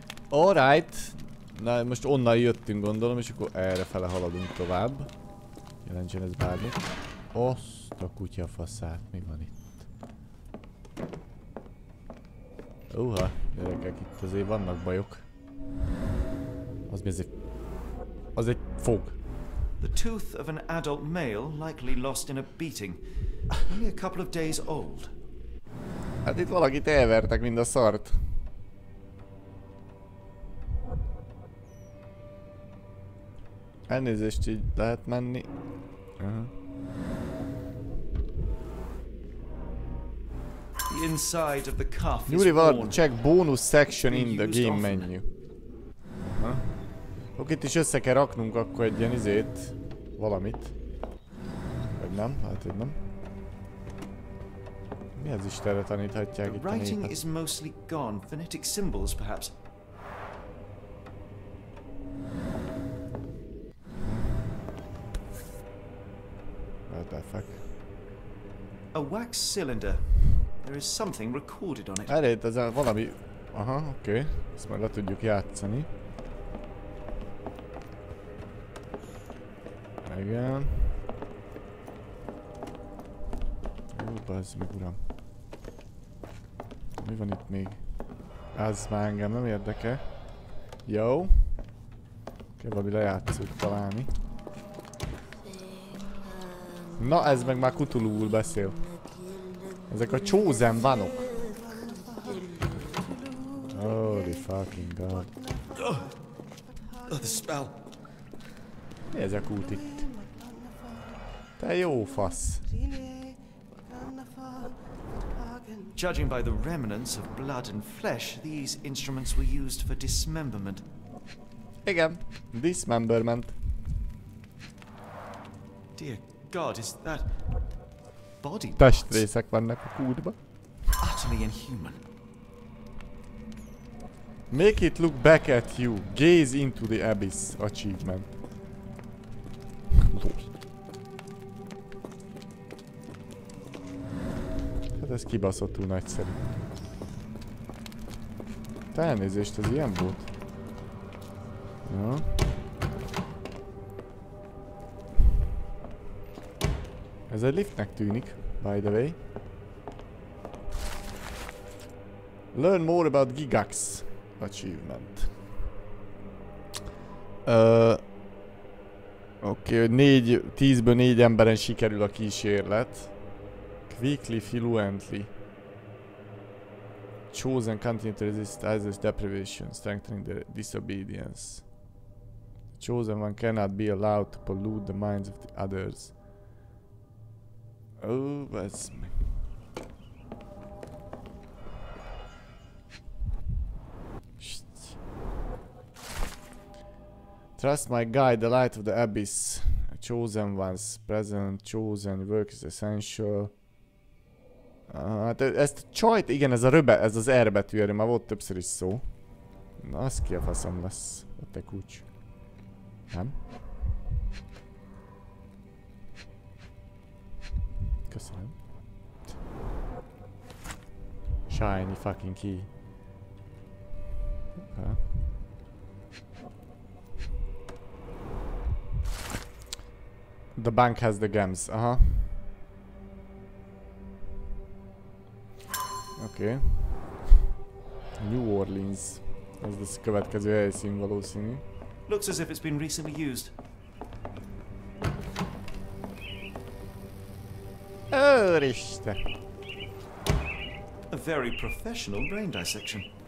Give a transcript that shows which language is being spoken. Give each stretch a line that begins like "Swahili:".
Hungarian: Alright. Na most onnan jöttünk, gondolom, és akkor errefele haladunk tovább. Jelentsen ez bármi. Azt a kutyafaszát, mi van itt? Uha, gyerekek, itt azért vannak bajok. Az mi ez egy... Az egy fog.
English: The tooth of an adult male likely lost in a beating. Only a couple of days old.
Hungarian: Hát itt valakit elvertek, mind a szart. Elnézést, így lehet menni.
English: The inside of the cuff
Hungarian: Nyúri valami
English: check bonus section in the game menu.
Hungarian: Oké, itt is össze kell raknunk akkor egy ilyen izét, valamit. Vagy nem? Hát hogy nem. Mi az Istenre taníthatják itt a népet?
English: The writing is mostly gone. Phonetic symbols, perhaps. What the fuck? A wax cylinder. There is something recorded on it.
Hungarian: Elég, ez valami... Aha, oké. Ezt majd le tudjuk játszani. Igen. Ó, bazd meg, uram. Mi van itt még? Ez már engem nem érdekel. Jó. Kell valami lejátszót találni. Na, ez meg már Cthulhu-ul beszél. Ezek a chosen one-ok.
English: Holy fucking god. The spell.
Hungarian: Mi ez a kút itt? Te jó fasz.
English: Judging by the remnants of blood and flesh, these instruments were used for dismemberment.
Hungarian: Igen, dismemberment.
English: Dear God, is that body parts?
Hungarian: Testrészek vannak a kútba.
English: Utterly inhuman. Make it look back at you. Gaze into the abyss. Achievement.
Hungarian: Hát ez kibaszottul nagyszerű. Te elnézést, ez ilyen volt? Ja. Ez egy liftnek tűnik,
English: by the way. Learn more about Gigax. Achievement.
Hungarian: Oké, 10-ből 4 emberen sikerül a kísérlet.
English: Quickly, fluently. Chosen continue to resist others' deprivation, strengthening their disobedience. Chosen one cannot be allowed to pollute the minds of the others. Oh, that's me. Trust my guide, the light of the abyss. Chosen ones present, chosen work is essential.
Hungarian: Hát ezt a csajt, igen, ez az R betű, erről már volt többször is szó. Na, az ki a faszom lesz, a te kucs. Nem? Köszönöm.
English: Shiny fucking key. Okay. The bank has the gems, aha. Oké. Okay. New Orleans.
Hungarian: Ez lesz a következő helyszín valószínű.
English: Looks as if it's been recently used.
Hungarian: Őristen!
English: A very professional brain dissection.